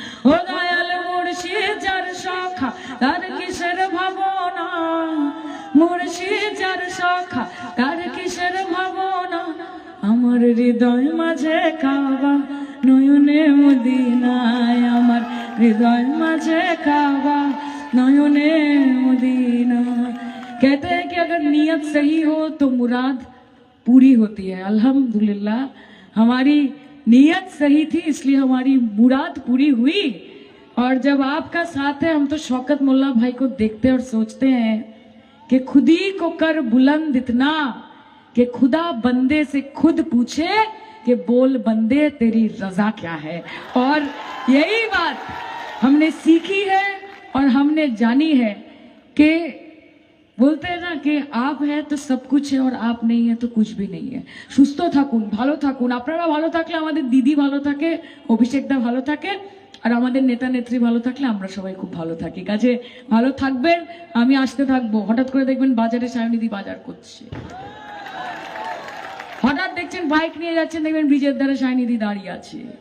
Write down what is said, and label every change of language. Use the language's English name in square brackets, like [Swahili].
[Bangla] ও দয়াল মুর্শিদ যার সখা তার কিসের ভাবনা, মুর্শিদ যার সখা তার কিসের ভাবনা। আমার হৃদয় মাঝে কাবা নয়নে মদিনায়, আমার হৃদয় মাঝে কাবা नयने मदीना। [Hindi] कहते हैं कि अगर नीयत सही हो तो मुराद पूरी होती है। अल्हम्दुलिल्लाह हमारी नीयत सही थी इसलिए हमारी मुराद पूरी हुई। और जब आपका साथ है हम तो शौकत मोल्ला भाई को देखते और सोचते हैं कि खुद ही को कर बुलंद इतना कि खुदा बंदे से खुद पूछे कि बोल बंदे तेरी रजा क्या है। और यही बात हमने सीखी है और हमने जानी है कि बोलते हैं ना कि आप है तो सब कुछ है और आप नहीं है तो कुछ भी नहीं है। [Bangla] সুস্থ থাকুন, ভালো থাকুন। আপনারা ভালো থাকলে আমাদের দিদি ভালো থাকে, অভিষেকদা ভালো থাকে, আর আমাদের নেতা নেত্রী ভালো থাকলে আমরা সবাই খুব ভালো থাকি। কাজে ভালো থাকবেন, আমি আসতে থাকবো। হঠাৎ করে দেখবেন বাজারে সায়নিধি বাজার করছে, হঠাৎ দেখছেন বাইক নিয়ে যাচ্ছেন, দেখবেন ব্রিজের ধারে সায়নিধি দাঁড়িয়ে আছে।